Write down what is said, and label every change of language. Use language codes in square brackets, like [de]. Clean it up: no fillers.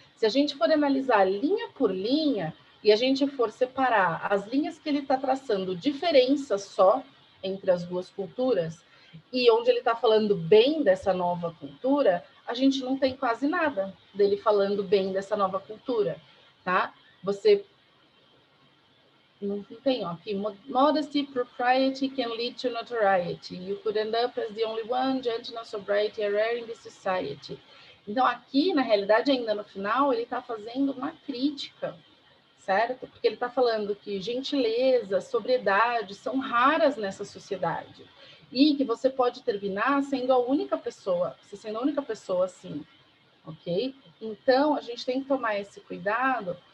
[pt] Se a gente for analisar linha por linha e a gente for separar as linhas que ele está traçando diferenças só entre as duas culturas e onde ele está falando bem dessa nova cultura, a gente não tem quase nada dele falando bem dessa nova cultura, tá? Você não tem, ó, aqui, [en] modesty, propriety can lead to notoriety. You could end up as the only one, gentleness, sobriety are rare in this society. [pt] Então, aqui, na realidade, ainda no final, ele está fazendo uma crítica, certo? Porque ele está falando que gentileza, sobriedade são raras nessa sociedade. E que você pode terminar sendo a única pessoa, sendo a única pessoa assim, ok? Então, a gente tem que tomar esse cuidado,